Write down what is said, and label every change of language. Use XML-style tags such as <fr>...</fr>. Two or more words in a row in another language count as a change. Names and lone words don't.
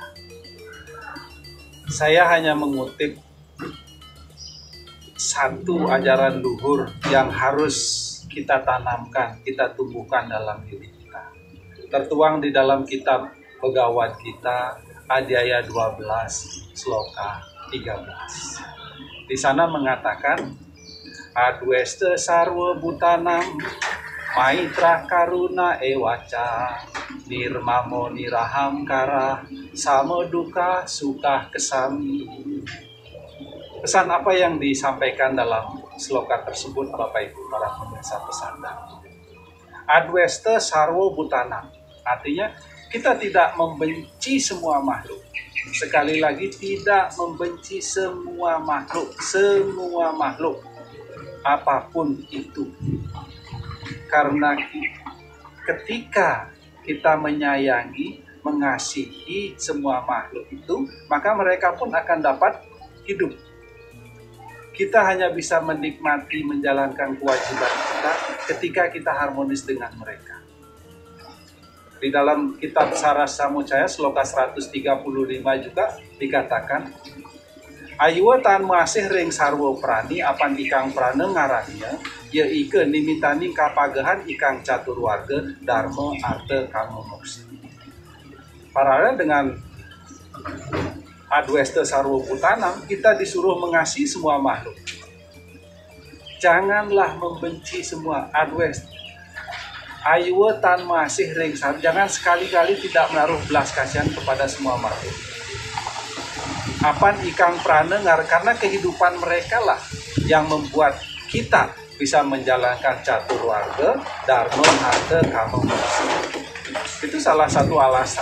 <id>Saya hanya mengutip satu ajaran luhur yang harus kita tanamkan, kita tumbuhkan dalam diri kita. Tertuang di dalam kitab Bhagavad Gita, Adhyaya 12, Sloka 13. Di sana mengatakan,</id> <sa>Adwesta sarwa bhutanam, maitra karuna ewaca, nirmamo nirahamkara, sama duka suka kesami.</sa> <id>Pesan apa yang disampaikan dalam sloka tersebut, Bapak Ibu, para pemirsa Pesan Dharma?</id> <sa>Adwesta sarwa bhutanam,</sa> <id>artinya kita tidak membenci semua makhluk. Sekali lagi, tidak membenci semua makhluk, apapun itu. Karena ketika kita menyayangi, mengasihi semua makhluk itu, maka mereka pun akan dapat hidup. Kita hanya bisa menikmati, menjalankan kewajiban kita ketika kita harmonis dengan mereka. Di dalam kitab Sarasamucaya, sloka 135 juga dikatakan,</id> <kaw>Ayuwa tan masih ring sarwo prani apan ikang prane ngarannya, ya ike nimitani kapagahan ikang catur warga dharma arta kama moksa.</kaw> <id>Paralel dengan</id> <sa>Adwesta sarwo bhutanam,</sa> <id>kita disuruh mengasihi semua makhluk. Janganlah membenci semua. Adwesta</id> <kaw>Ayuwa tan masih ring sarwo,</kaw> <id>jangan sekali-kali tidak menaruh belas kasihan kepada semua makhluk.</id> <kaw>Apan ikang prana,</kaw> <id>karena kehidupan mereka lah yang membuat kita bisa menjalankan catur warga,</id> <sa>dharma arta kama moksa.</sa> <id>Itu salah satu alasan.</id>